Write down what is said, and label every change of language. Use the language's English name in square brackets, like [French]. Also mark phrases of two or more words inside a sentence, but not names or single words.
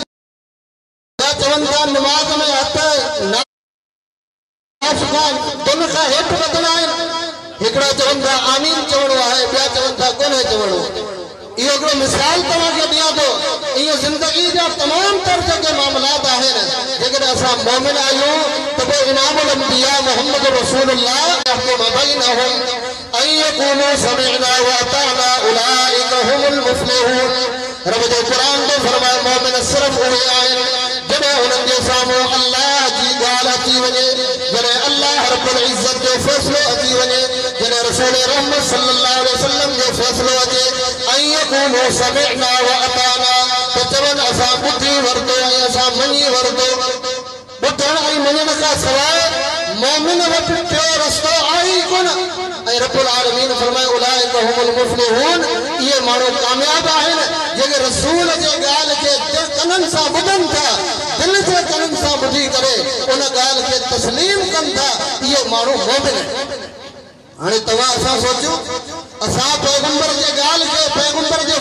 [Sindhi] चवनि था निमाज़ में हथ दुन खां हेठि वधणा आहिनि हिकिड़ा चवनि था आमीन चवणो आहे ॿिया चवनि था कोन्हे चवणो इहो हिकिड़ो मिसाल तव्हांखे ॾियां थो इहो ज़िंदगी जा तमामु तर जेके मामलात आहिनि जेकॾहिं असां मोमिन आहियूं त पोइ इमामुल अंबिया मोहम्मद रसूलुल्लाह [Arabic] يحكم بينهم أن يقولوا سمعنا وأطعنا أولئك هم المفلحون [Sindhi] रब जो क़ुरान तो फरमाए मोमिन सिर्फ़ उहे आहिनि जॾहिं उन्हनि जे साम्हूं अल्लाह जी ॻाल्हि अची वञे जॾहिं अल्लाह रब्बुल इज़्ज़त जो फ़ैसिलो अची वञे जॾहिं रसूल रहमत [Arabic] صلى الله عليه وسلم [Sindhi] जो फ़ैसिलो अचे ऐं [Arabic] يقولوا سمعنا وأطعنا [Sindhi] त चवनि असां ॿुधी वरितो ऐं असां मञी वरितो ॿुधण ऐं मञण खां सवाइ मोमिन वट टियो रस्तो आई कोन ऐं रब्बुल आलमीन फरमाए [Arabic] أولئك هم المفلحون [Sindhi] ये माण्हू कामयाब आहिनि जेके रसूल जे ॻाल्हि खे कननि सां ॿुधनि था दिल जे कननि सां ॿुधी करे उन ॻाल्हि खे तस्लीम कनि था इहे माण्हू मोमिन आहिनि हाणे तव्हां असां सोचो असां पैगंबर जे ॻाल्हि खे पैगंबर जे